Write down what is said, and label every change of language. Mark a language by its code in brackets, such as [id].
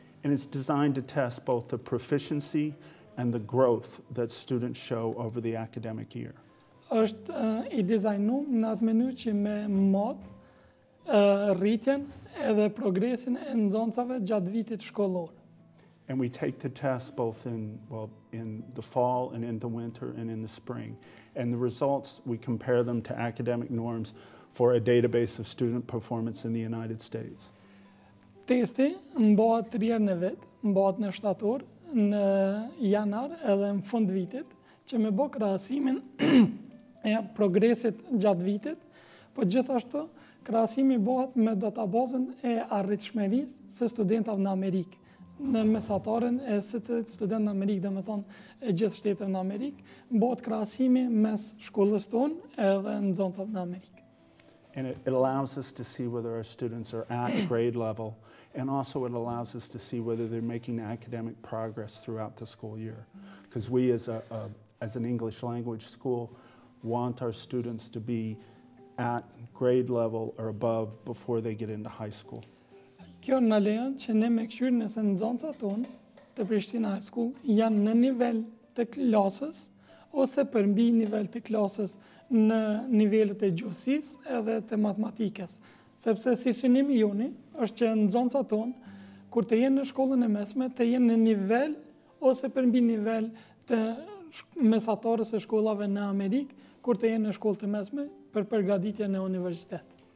[en] And it's designed to test both the proficiency and the growth that students show over the academic year. [sq] Është I dizajnuar në atë mënyrë që me mod rritjen edhe progresin e nxënësave gjatë vitit shkollor. [en] And we take the test both in the fall and in the winter and in the spring. And the results, we compare them to academic norms for a database of student performance in the United States. [sq] Testi mbahet 3 herë në vit, mbahet në shtator, në janar edhe në fund vitit, që me bë krahasimin e progresit gjatë vitit, po gjithashtu krahasimi bëhet me databazën e arritshmërisë së studentëve në Amerikë. Në mesataren e secilit student në Amerikë, dhe me thonë e gjithë shteteve në Amerikë, bëhet krahasimi mes shkollës tonë edhe nxënësave në Amerikë. [en] And it allows us to see whether our students are at grade level, and also it allows us to see whether they're making academic progress throughout the school year. Because we as an English language school want our students to be at grade level or above before they get into high school. [sq] Kjo në lejon që ne me këshyrë nëse nxënësat tonë të Prishtina High School janë në nivel të klasës ose përmbi nivel të klasës në nivelet e gjuhësisë edhe të matematikës. Sepse si synimi joni është që nxënësat tonë, kur të jenë në shkollën e mesme, të jenë në nivel ose përmbi nivel të mesatarës e shkollave në Amerikë, kur të jenë në shkollë të mesme për përgatitje në universitet.